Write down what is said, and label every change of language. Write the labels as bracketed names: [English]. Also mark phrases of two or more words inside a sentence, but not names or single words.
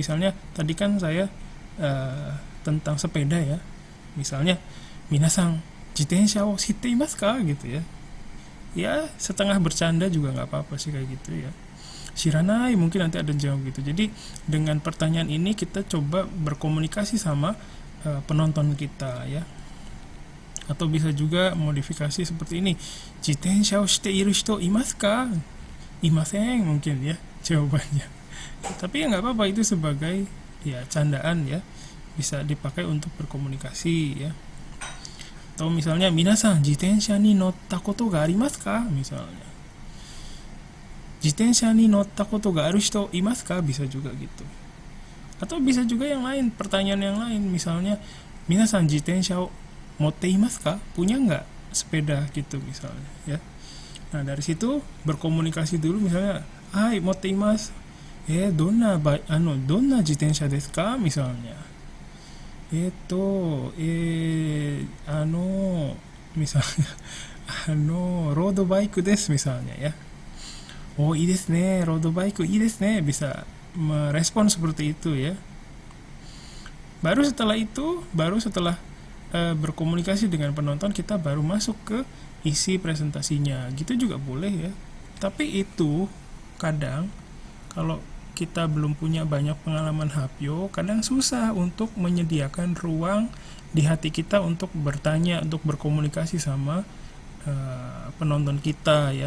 [Indonesian] Misalnya tadi kan saya tentang sepeda ya, misalnya [Japanese] みなさん自転車を知っていますか [Indonesian] gitu ya. Ya setengah bercanda juga nggak apa-apa sih kayak gitu ya. Shiranai mungkin nanti ada jawab gitu. Jadi dengan pertanyaan ini kita coba berkomunikasi sama penonton kita ya. Atau bisa juga modifikasi seperti ini, [Japanese] 自転車をしている人いますか? [Indonesian] Imasen mungkin ya jawabannya. Tapi ya nggak apa-apa, itu sebagai ya candaan ya, bisa dipakai untuk berkomunikasi ya. Atau misalnya [Japanese] みなさん自転車に乗ったことがありますか? Misalnya 自転車に乗ったことがある人いますか? [Indonesian] Bisa juga gitu. Atau bisa juga yang lain, pertanyaan yang lain, misalnya [Japanese] みなさん自転車を持っていますか? [Indonesian] Punya nggak sepeda gitu misalnya ya. Nah dari situ berkomunikasi dulu, misalnya [Japanese] はい持っています、どんな自転車ですか [Indonesian] misalnya. Misalnya [English] road bike [Indonesian] desu misalnya ya. Oh [Japanese] いいですね, [English] road bike [Japanese] いいですね, [Indonesian] bisa merespon seperti itu ya. Baru setelah berkomunikasi dengan penonton, kita baru masuk ke isi presentasinya. Gitu juga boleh ya. Tapi itu kadang kalau kita belum punya banyak pengalaman Hapyo, kadang susah untuk menyediakan ruang di hati kita untuk bertanya, untuk berkomunikasi sama penonton kita ya.